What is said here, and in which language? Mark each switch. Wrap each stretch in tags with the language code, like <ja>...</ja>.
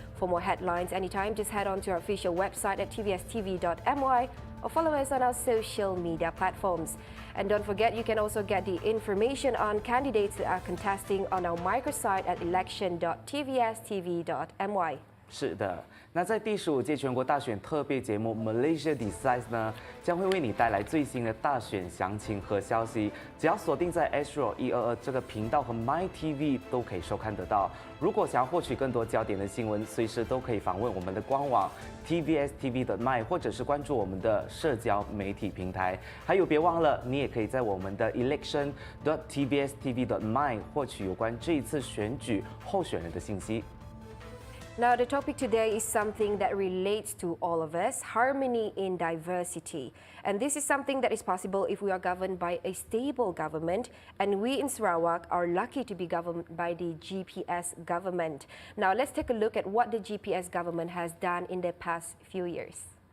<en>For more headlines anytime, just head on to our official website at tvstv.my or follow us on our social media platforms. And don't forget, you can also get the information on candidates that are contesting on our microsite at election.tvstv.my.</en> <zh>是的，那在第15届全国大选特别节目 Malaysia Decides 呢，将会为你带来最新的大选详情和消息。只要锁定在 Astro 122这个频道和 MyTV 都可以收看得到。如果想要获取更多焦点的新闻，随时都可以访问我们的官网 tvstv.my 或者是关注我们的社交媒体平台。还有，别忘了，你也可以在我们的 election.tvstv.my 获取有关这一次选举候选人的信息。</zh> <en>Now, the topic today is something that relates to all of us, harmony in diversity. And this is something that is possible if we are governed by a stable government. And we in Sarawak are lucky to be governed by the GPS government. Now, let's take a look at what the GPS government has done in the past few years.</en>